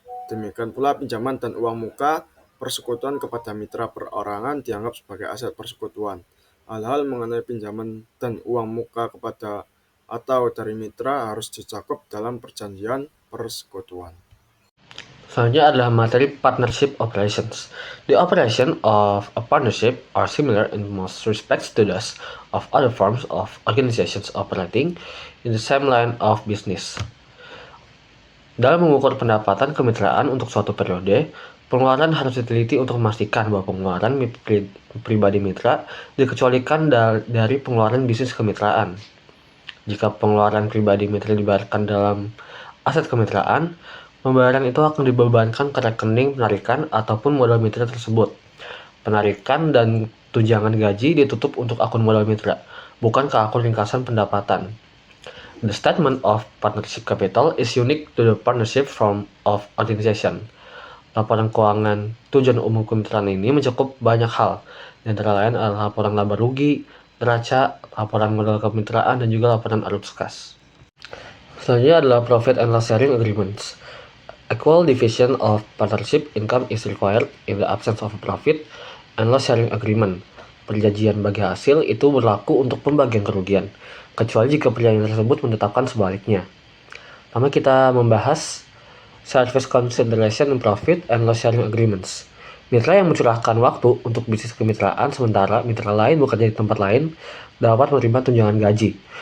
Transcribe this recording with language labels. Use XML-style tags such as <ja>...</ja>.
<id>Demikian pula pinjaman dan uang muka persekutuan kepada mitra perorangan dianggap sebagai aset persekutuan. Hal-hal mengenai pinjaman dan uang muka kepada atau dari mitra harus dicakup dalam perjanjian persekutuan. Selanjutnya adalah materi partnership operations.</id> <en>The operation of a partnership are similar in most respects to those of other forms of organizations operating in the same line of business.</en> <id>Dalam mengukur pendapatan kemitraan untuk suatu periode, pengeluaran harus diteliti untuk memastikan bahwa pengeluaran pribadi mitra dikecualikan dari pengeluaran bisnis kemitraan. Jika pengeluaran pribadi mitra dibayarkan dalam aset kemitraan, pembayaran itu akan dibebankan ke rekening penarikan ataupun modal mitra tersebut. Penarikan dan tunjangan gaji ditutup untuk akun modal mitra, bukan ke akun ringkasan pendapatan.</id> <en>The statement of partnership capital is unique to the partnership form of organization.</en> <id>Laporan keuangan tujuan umum kemitraan ini mencakup banyak hal, di antara lain adalah laporan laba rugi, neraca, laporan modal kemitraan, dan juga laporan arus kas. Selanjutnya adalah</id> <en>profit and loss sharing agreements. Equal division of partnership income is required in the absence of a profit and loss sharing agreement.</en> <id>Perjanjian bagi hasil itu berlaku untuk pembagian kerugian, kecuali jika perjanjian tersebut menetapkan sebaliknya. Pertama kita membahas</id> <en>service consideration and profit and loss sharing agreements.</en> <id>Mitra yang mencurahkan waktu untuk bisnis kemitraan sementara mitra lain bekerja di tempat lain dapat menerima tunjangan gaji.</id>